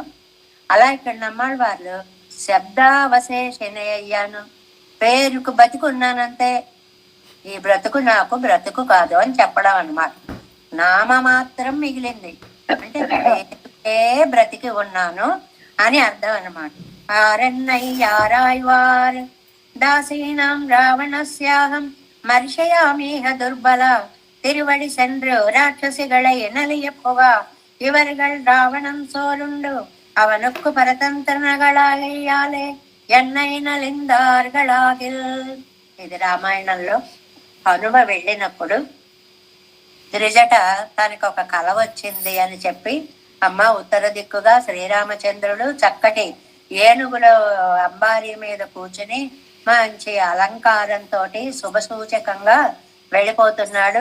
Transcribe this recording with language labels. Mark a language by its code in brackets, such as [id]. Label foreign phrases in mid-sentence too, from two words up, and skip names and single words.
[te] అలా ఇక్కడ నమ్మాలి వాళ్ళు శబ్దావశేషనే అయ్యాను, పేరుకు బతికున్నానంతే, ఈ బ్రతుకు నాకు బ్రతుకు కాదు అని చెప్పడం అన్నమాట. నామ మాత్రం మిగిలింది అంటే పేరుకే బ్రతికి ఉన్నాను అని అర్థం అన్నమాట. [sa] ఆరన్నయ్యారాయ్వార్ దాసీనాం రావణస్యాహం మర్షయామీహ దుర్బల. [ta] திருவடி சென்று ராட்சசிகளை நலியப்புவா. இவர்கள் ராவணன் சோருண்டு அவனுக்கு பரதந்திரர்களாலே என்னை நலிந்தார்களாகில். [te] ఇది రామాయణంలో హనుమ వెళ్ళినప్పుడు త్రిజట తనకు ఒక కల వచ్చింది అని చెప్పి, అమ్మ ఉత్తర దిక్కుగా శ్రీరామచంద్రుడు చక్కటి ఏనుగుల అంబారీ మీద కూర్చుని మంచి అలంకారంతో శుభ సూచకంగా వెళ్ళిపోతున్నాడు.